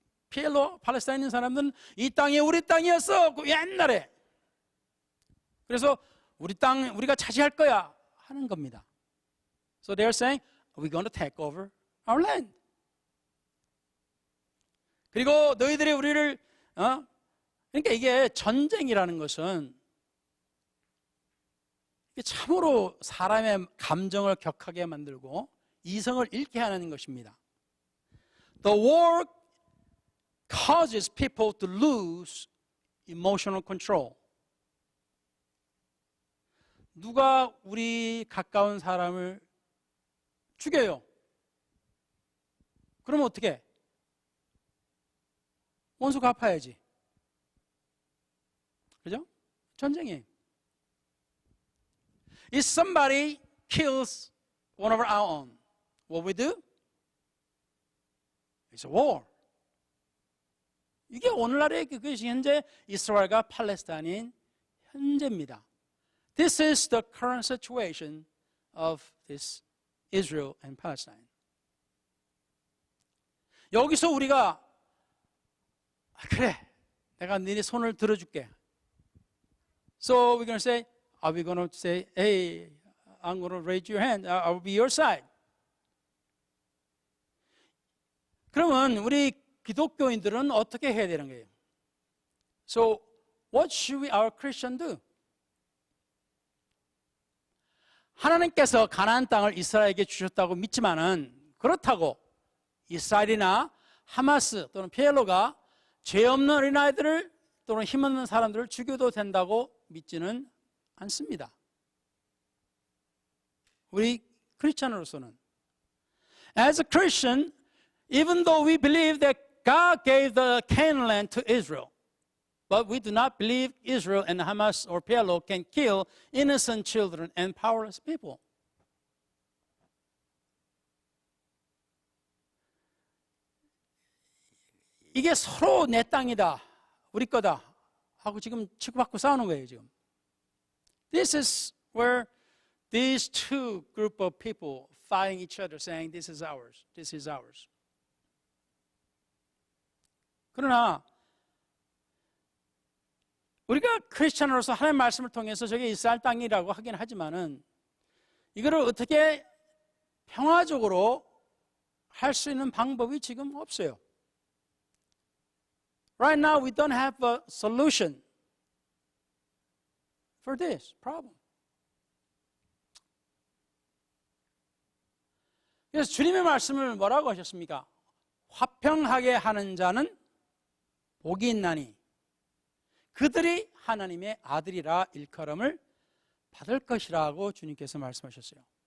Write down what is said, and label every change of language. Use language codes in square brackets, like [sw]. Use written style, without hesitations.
[ko] PLO, 팔레스타인 사람들은 이 땅이 우리 땅이었어. 옛날에. 그래서 우리 땅, 우리가 차지할 거야. 하는 겁니다. [en] So they're saying, we're going to take over our land. [ko] 그리고 너희들이 우리를, 그러니까 이게 전쟁이라는 것은 참으로 사람의 감정을 격하게 만들고 이성을 잃게 하는 것입니다. [en] The war causes people to lose emotional control. [ko] 누가 우리 가까운 사람을 죽여요. 그러면 어떻게 해? 원수 갚아야지. 그죠? 전쟁이. [en] If somebody kills one of our own, what we do? It's a war. [ko] 이게 오늘날의 그것이 현재 이스라엘과 팔레스타인인 현재입니다. [en] This is the current situation of this Israel and Palestine. [ko] 여기서 우리가 그래, 내가 너네 손을 들어줄게. [en] So we're going to say, are we going to say, hey, I'm going to raise your hand. I will be your side. [ko] 그러면 우리 기독교인들은 어떻게 해야 되는 거예요? [en] So, what should our Christian do? [ko] 하나님께서 가나안 땅을 이스라엘에게 주셨다고 믿지만은 그렇다고 이스라엘이나 하마스 또는 PLO가 죄 없는 어린아이들을 또는 힘없는 사람들을 죽여도 된다고 믿지는 않습니다. 우리 크리스천으로서는 [en] As a Christian, even though we believe that God gave the Canaan land to Israel, but we do not believe Israel and Hamas or PLO can kill innocent children and powerless people. [ko] 이게 서로 내 땅이다, 우리 거다 하고 지금 치고받고 싸우는 거예요, 지금. [en] This is where these two group of people fighting each other, saying, this is ours, this is ours. [ko] 그러나 우리가 크리스천으로서 하나님의 말씀을 통해서 저게 이스라엘 땅이라고 하긴 하지만은 이거를 어떻게 평화적으로 할 수 있는 방법이 지금 없어요. [en] Right now we don't have a solution for this problem. [ko] 그래서 주님의 말씀을 뭐라고 하셨습니까? 화평하게 하는 자는 복이 있나니 그들이 하나님의 아들이라 일컬음을 받을 것이라고 주님께서 말씀하셨어요.